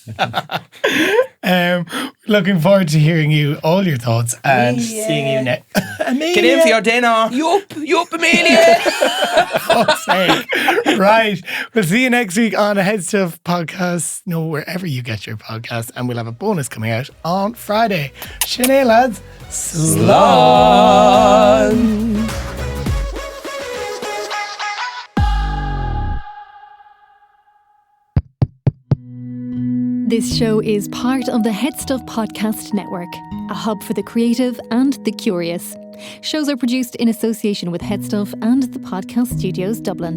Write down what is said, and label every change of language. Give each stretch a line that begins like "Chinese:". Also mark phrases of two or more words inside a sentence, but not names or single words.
English: Looking forward to hearing all your thoughts and seeing you next. Get in for your dinner. Yup, Amelia. Fuck's sake. Right. We'll see you next week on a Head Stuff podcast. No, wherever you get your podcast. And we'll have a bonus coming out on Friday. Sinead, lads. Slán. This show is part of the Head Stuff Podcast Network, a hub for the creative and the curious. Shows are produced in association with Head Stuff and the Podcast Studios Dublin.